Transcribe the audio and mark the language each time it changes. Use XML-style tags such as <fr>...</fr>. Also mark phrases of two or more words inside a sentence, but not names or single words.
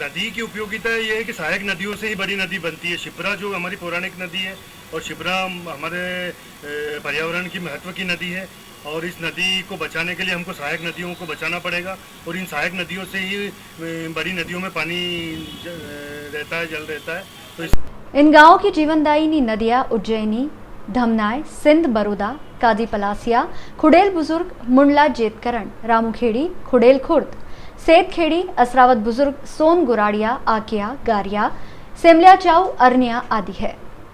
<hi>नदी की उपयोगिता ये है कि सहायक नदियों से ही बड़ी नदी बनती है। शिप्रा जो हमारी पौराणिक नदी है और शिप्रा हमारे पर्यावरण की महत्व की नदी है और इस नदी को बचाने के लिए हमको सहायक नदियों को बचाना पड़ेगा और इन सहायक नदियों से ही बड़ी नदियों में पानी रहता है, जल रहता है। तो इन गाँवों की जीवनदायिनी नदियाँ उज्जैनी, धमनाय, सिंध बरोदा, काजी पलासिया, खुडेल बुजुर्ग, मुंडला जेतकरण, रामूखेड़ी, खुडेल खुर्द, सेतखेड़ी, असरावत बुजुर्ग, सोन गुराड़िया, आकिया, गारिया, सेमलिया चाऊ, अरनिया आदि है।</hi>